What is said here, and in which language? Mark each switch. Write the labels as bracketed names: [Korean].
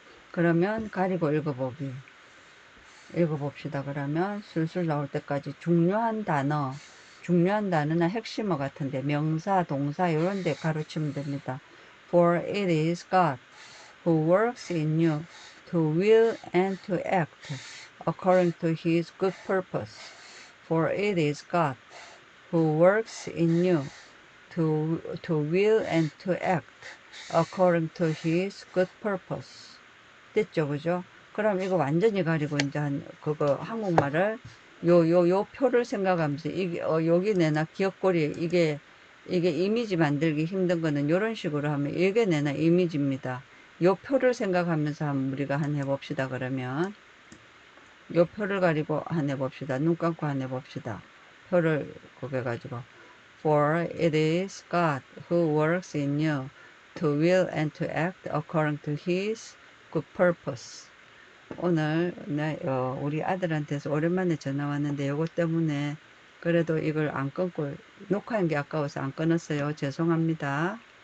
[Korean] 그러면 가리고 읽어봅시다. 그러면 술술 나올 때까지 중요한 단어나 핵심어 같은데 명사, 동사 이런 데 가르치면 됩니다. [English] For it is God who works in you to will and to act according to his good purpose. For it is God who works in you to will and to act according to his good purpose. [Korean] 됐죠, 그죠? 그럼 이거 완전히 가리고 이제 그거 한국말을 요 표를 생각하면서 이게 여기 내나 기억고리 이게 이게 이미지 만들기 힘든 거는 이런 식으로 하면 읽어내는 이미지입니다. 요 표를 생각하면서 한번 우리가 한 해봅시다. 그러면 요 표를 가지고 한 해봅시다. 눈 감고 한 해봅시다. 표를 구겨가지고 [English] For it is God who works in you to will and to act according to His good purpose. [Korean] 오늘 우리 아들한테서 오랜만에 전화 왔는데 요거 때문에 그래도 이걸 안 끊고 녹화한 게 아까워서 안 끊었어요. 죄송합니다.